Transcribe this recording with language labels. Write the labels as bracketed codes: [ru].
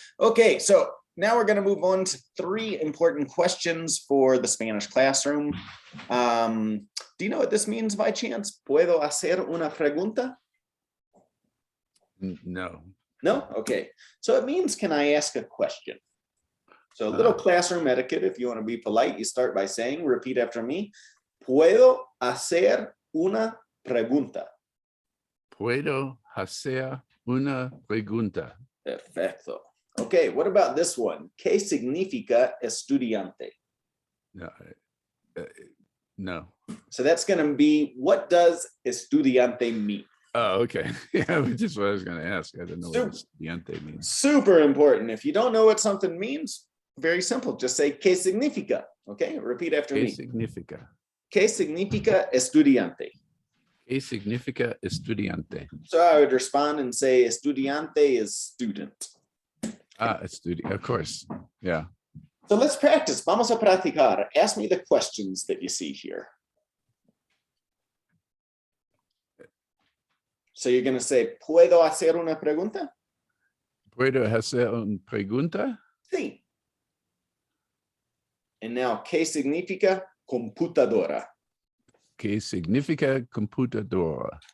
[en] Okay, so now we're going to move on to 3 important questions for the Spanish classroom. Do you know what this means by chance? [es] ¿Puedo hacer una pregunta? [en] No. No? Okay. So it means, can I ask a question? So a little classroom etiquette, if you want to be polite, you start by saying, repeat after me, [es] ¿puedo hacer una pregunta? ¿Puedo hacer una pregunta? Perfecto. [en] Okay, what about this one? [es] ¿Qué significa estudiante? [en] No. No. So that's going to be, what does estudiante mean? Oh, okay. Yeah, which is what I was going to ask. I didn't know what estudiante means. Super important. If you don't know what something means, very simple. Just say, [es] ¿qué significa? [en] Okay, repeat after [es] ¿Qué [en] me. [es] significa? ¿Qué significa estudiante? ¿Qué significa estudiante? [en] So I would respond and say, estudiante is student. Of course. Yeah. So let's practice. [es] Vamos a practicar. [en] Ask me the questions that you see here. So you're going to say, [es] ¿puedo hacer una pregunta? ¿Puedo hacer una pregunta? Sí. [en] And now, [es] ¿qué significa computadora? ¿Qué significa computadora?